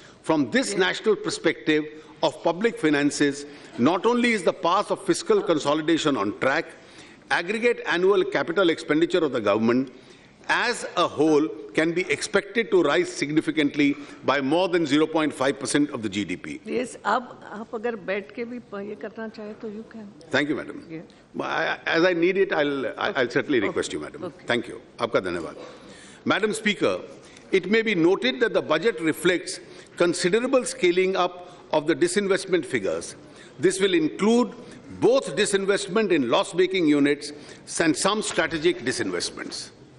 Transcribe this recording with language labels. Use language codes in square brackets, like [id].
[en] From this national perspective of public finances, not only is the path of fiscal consolidation on track, aggregate annual capital expenditure of the government as a whole can be expected to rise significantly by more than 0.5% of the GDP. [hi] Yes, अब आप अगर बैठ के भी ये करना चाहे तो [en] you can. Thank you, Madam. Yeah. As I need it, I'll certainly request you, Madam. Okay. Thank you. [hi] Aapka dhanyavad. [en] Madam Speaker, it may be noted that the budget reflects considerable scaling up of the disinvestment figures. This will include both disinvestment in loss-making units and some strategic disinvestments.